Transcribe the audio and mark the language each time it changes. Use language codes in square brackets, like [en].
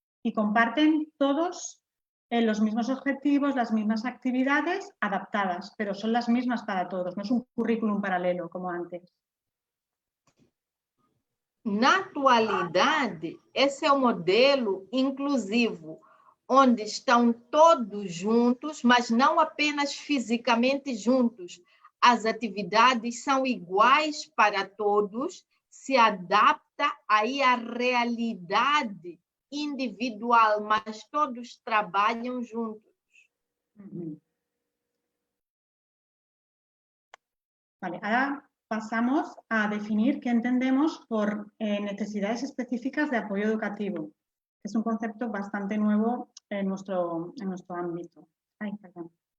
[es] Y comparten todos los mismos objetivos, las mismas actividades adaptadas, pero son las mismas para todos, no es un currículum paralelo como antes. [pt] Na atualidade, esse é o modelo inclusivo, onde estão todos juntos, mas não apenas fisicamente juntos. As atividades são iguais para todos, se adapta aí à realidade individual, mas todos trabalham juntos. [es] Vale, ahora pasamos a definir qué entendemos por necesidades específicas de apoyo educativo. Es un concepto bastante nuevo en nuestro ámbito. Ay, perdón.